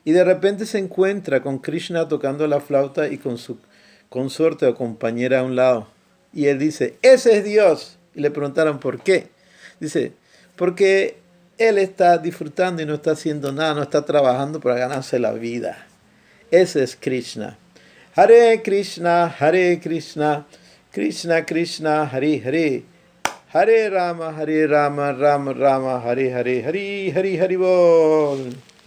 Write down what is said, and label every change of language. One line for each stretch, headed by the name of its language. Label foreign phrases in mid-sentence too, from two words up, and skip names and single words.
Spanish: Y de repente se encuentra con Krishna tocando la flauta y con su consorte o compañera a un lado. Y él dice, ese es Dios. Y le preguntaron, ¿por qué? Dice, porque él está disfrutando y no está haciendo nada, no está trabajando para ganarse la vida. Ese es Krishna.
Sanskrit: Hare Krishna, Krishna Krishna, Hare Hare. Hare Rama, Rama Rama, Hare Hare, Hare Hare Hare Bol.